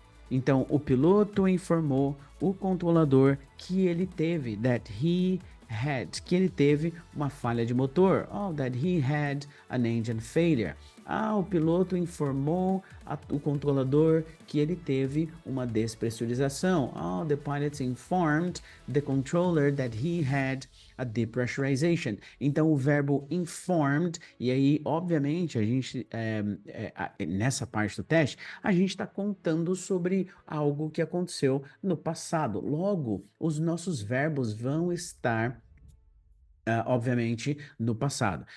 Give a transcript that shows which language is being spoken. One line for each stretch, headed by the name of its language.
Portuguese: Então, o piloto informou o controlador que ele teve,
English: that he had,
Portuguese: que ele teve uma falha de motor,
English: that he had an engine failure.
Portuguese: o piloto informou o controlador que ele teve uma despressurização.
English: Oh, the pilot informed the controller that he had a depressurization.
Portuguese: Então, o verbo informed, e aí, obviamente, a gente, nessa parte do teste, a gente está contando sobre algo que aconteceu no passado. Logo, os nossos verbos vão estar obviamente, no passado.